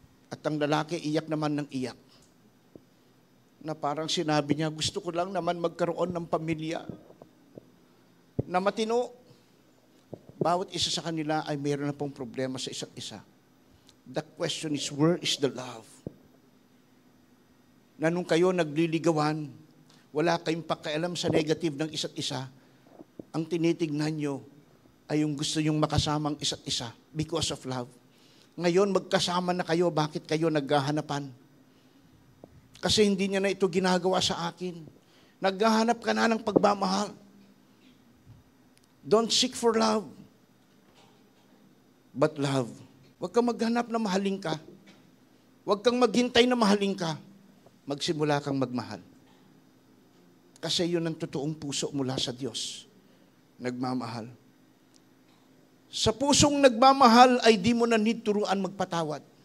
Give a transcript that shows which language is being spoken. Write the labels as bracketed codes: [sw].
[tl] At ang lalaki, iyak naman ng iyak. Na parang sinabi niya, gusto ko lang naman magkaroon ng pamilya na matino. Bawat isa sa kanila ay mayroon na pong problema sa isa't isa. [en] The question is, where is the love? [tl] Na nung kayo nagliligawan, wala kayong pakialam sa negative ng isa't isa, ang tinitignan nyo ay yung gusto nyong makasamang isa't isa [en] because of love. [tl] Ngayon, magkasama na kayo, bakit kayo naghahanapan? Kasi hindi niya na ito ginagawa sa akin. Naghahanap ka na ng pagmamahal. [en] Don't seek for love, but love. [tl] Huwag kang maghanap na mahalin ka. Huwag kang maghintay na mahalin ka. Magsimula kang magmahal. Kasi yun ang totoong puso mula sa Diyos. Nagmamahal. Sa pusong nagmamahal ay di mo na need turuan magpatawad.